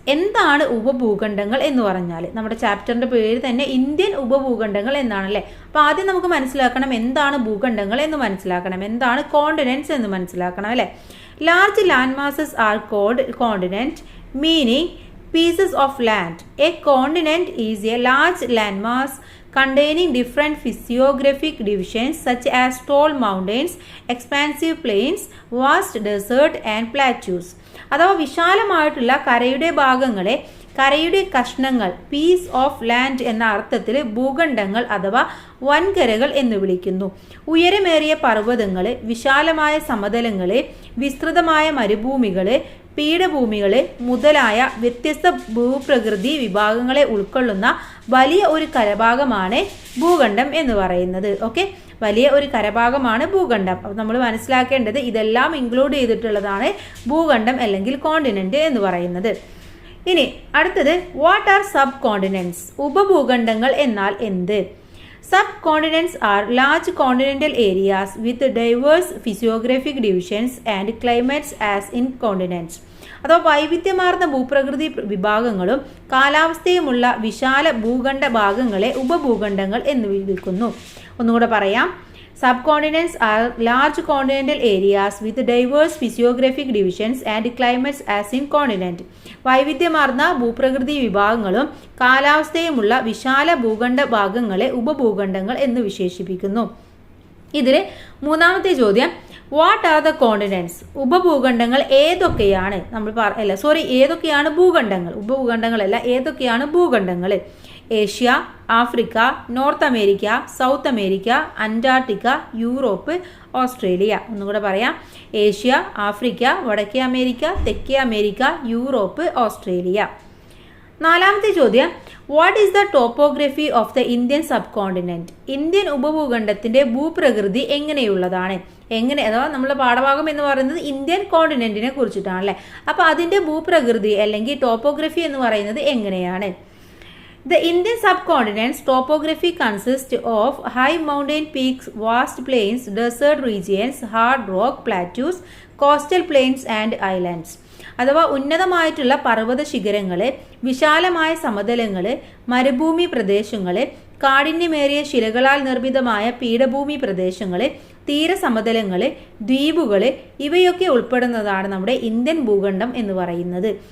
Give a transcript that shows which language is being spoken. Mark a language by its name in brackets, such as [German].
[Malayalam] എന്താണ് ഉപഭൂഖണ്ഡങ്ങൾ എന്ന് പറഞ്ഞാൽ? നമ്മുടെ ചാപ്റ്ററിന്റെ പേര് തന്നെ ഇന്ത്യൻ ഉപഭൂഖണ്ഡങ്ങൾ എന്നാണല്ലേ. അപ്പോൾ ആദ്യം നമുക്ക് മനസ്സിലാക്കണം എന്താണ് ഭൂഖണ്ഡങ്ങൾ എന്ന് മനസ്സിലാക്കണം, എന്താണ് കോണ്ടിനെന്റ്സ് എന്ന് മനസ്സിലാക്കണം അല്ലേ. [English] Large land masses are called continent, meaning pieces of land. A continent is a large landmass containing different physiographic divisions such as tall mountains, expansive plains, vast desert and plateaus. [Malayalam] അഥവാ വിശാലമായിട്ടുള്ള കരയുടെ ഭാഗങ്ങളെ, കരയുടെ കഷ്ണങ്ങൾ, piece of land എന്ന അർത്ഥത്തിൽ ഭൂഖണ്ഡങ്ങൾ അഥവാ വൻകരകൾ എന്ന് വിളിക്കുന്നു. ഉയരമേറിയ പർവ്വതങ്ങൾ, വിശാലമായ സമതലങ്ങൾ, വിസ്തൃതമായ മരുഭൂമികൾ, പീഠഭൂമികൾ മുതലായ വ്യത്യസ്ത ഭൂപ്രകൃതി വിഭാഗങ്ങളെ ഉൾക്കൊള്ളുന്ന വലിയ ഒരു കരഭാഗമാണ് ഭൂഖണ്ഡം എന്ന് പറയുന്നത്. ഓക്കെ, വലിയ ഒരു കരഭാഗമാണ് ഭൂഖണ്ഡം. അപ്പോൾ നമ്മൾ മനസ്സിലാക്കേണ്ടത് ഇതെല്ലാം ഇൻക്ലൂഡ് ചെയ്തിട്ടുള്ളതാണ് ഭൂഖണ്ഡം അല്ലെങ്കിൽ കോണ്ടിനെന്റ് എന്ന് പറയുന്നത്. [English] ഇനി അടുത്തത്, what are subcontinents? [Malayalam] ഉപഭൂഖണ്ഡങ്ങൾ എന്നാൽ എന്ത്? [English] Subcontinents are large continental areas with diverse physiographic divisions and climates as in continents. [Malayalam] അഥവാ വൈവിധ്യമാർന്ന ഭൂപ്രകൃതി വിഭാഗങ്ങളും കാലാവസ്ഥയുമുള്ള വിശാല ഭൂഖണ്ഡ ഭാഗങ്ങളെ ഉപഭൂഖണ്ഡങ്ങൾ എന്ന് വിളിക്കുന്നു. ഒന്നുകൂടെ പറയാം. [English] Subcontinents are large continental areas with diverse physiographic divisions and climates as in continent. [Malayalam] വൈവിധ്യമാർന്ന ഭൂപ്രകൃതി വിഭാഗങ്ങളും കാലാവസ്ഥയുമുള്ള വിശാല ഭൂഖണ്ഡ ഭാഗങ്ങളെ ഉപഭൂഖണ്ഡങ്ങൾ എന്ന് വിശേഷിപ്പിക്കുന്നു. ഇതിൽ മൂന്നാമത്തെ ചോദ്യം, [English] What are the continents? [Malayalam] ഉപഭൂഖണ്ഡങ്ങൾ ഏതൊക്കെയാണ്? ഏതൊക്കെയാണ് ഭൂഖണ്ഡങ്ങൾ? ഉപഭൂഖണ്ഡങ്ങളല്ല, ഏതൊക്കെയാണ് ഭൂഖണ്ഡങ്ങൾ? Asia, Africa, north America, south America, Antarctica, Europe, Australia. ഒന്നുകൂടെ പറയാം. ഏഷ്യ, ആഫ്രിക്ക, വടക്കേ അമേരിക്ക, തെക്കേ അമേരിക്ക, യൂറോപ്പ്, ഓസ്ട്രേലിയ. നാലാമത്തെ ചോദ്യം, [English] What is the topography of the Indian subcontinent? [Malayalam] Indian ഉപഭൂഖണ്ഡത്തിന്റെ ഭൂപ്രകൃതി എങ്ങനെയുള്ളതാണ്? അഥവാ നമ്മുടെ പാഠഭാഗം എന്ന് പറയുന്നത് ഇന്ത്യൻ കോണ്ടിനെന്റിനെ കുറിച്ചിട്ടാണല്ലേ. അപ്പൊ അതിന്റെ ഭൂപ്രകൃതി അല്ലെങ്കിൽ ടോപ്പോഗ്രഫി എന്ന് പറയുന്നത് എങ്ങനെയാണ്? [English] The Indian subcontinent's topography consists of high mountain peaks, vast plains, desert regions, hard rock plateaus, coastal plains and islands. [Malayalam] അഥവാ ഉന്നതമായിട്ടുള്ള പർവ്വത ശിഖരങ്ങൾ, വിശാലമായ സമതലങ്ങൾ, മരുഭൂമി പ്രദേശങ്ങൾ, കാഠിന്യമേറിയ ശിലകളാൽ നിർമ്മിതമായ പീഠഭൂമി പ്രദേശങ്ങൾ, തീരസമതലങ്ങൾ, ദ്വീപുകൾ ഇവയൊക്കെ ഉൾപ്പെടുന്നതാണ് നമ്മുടെ ഇന്ത്യൻ ഭൂഖണ്ഡം എന്ന് പറയുന്നത്.